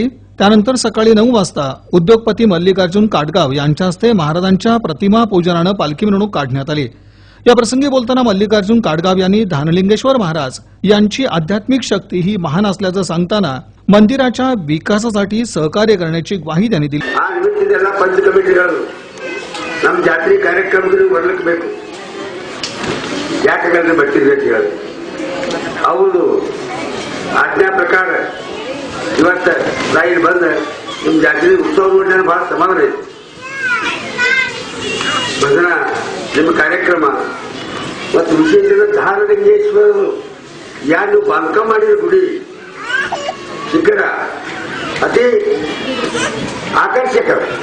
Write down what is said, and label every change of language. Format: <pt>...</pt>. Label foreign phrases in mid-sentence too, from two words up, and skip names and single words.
<mr>त्यानंतर सकाळी 9 वाजता उद्योगपती मल्लिकार्जुन काटगाव यांच्या हस्ते महाराजांच्या प्रतिमा पूजनानं पालखी मिरवणूक काढण्यात आली. या प्रसंगी बोलताना मल्लिकार्जुन काटगाव यांनी धानलिंगेश्वर महाराज यांची आध्यात्मिक शक्ती ही महान असल्याचं सांगताना मंदिराच्या विकासासाठी सहकार्य करण्याची ग्वाही त्यांनी दिली.</mr> <kn>पंच कमिटीಗಳು ನಮ್ಮ ಜಾತ್ರೆ ಕಾರ್ಯಕ್ರಮಗಳು ಬರಲಿಕ್ಕೆ ಯಾಕಂದ್ರೆ ಬರ್ತಿರ್ಬೇಕು ಅವರು ಆಜ್ಞಾ ಪ್ರಕಾರ ಇವತ್ತು ರಾಯಿಗೆ ಬಂದು ನಿಮ್ಮ ಜಾತ್ರೆ ಉತ್ಸವ ನೋಡಿದ್ರೆ ಬಹಳ ಸಮಾಧಾನ ಐತಿ. ಭಜನಾ ನಿಮ್ಮ ಕಾರ್ಯಕ್ರಮ ಮತ್ತು ವಿಶೇಷ ಧಾನಲಿಂಗೇಶ್ವರರು ಯಾರು ಬಾಂಧಕಾಮ ಮಾಡಿದ ಗುಡಿ ಶಿಖರ ಅತಿ ಆಕರ್ಷಕ.</kn>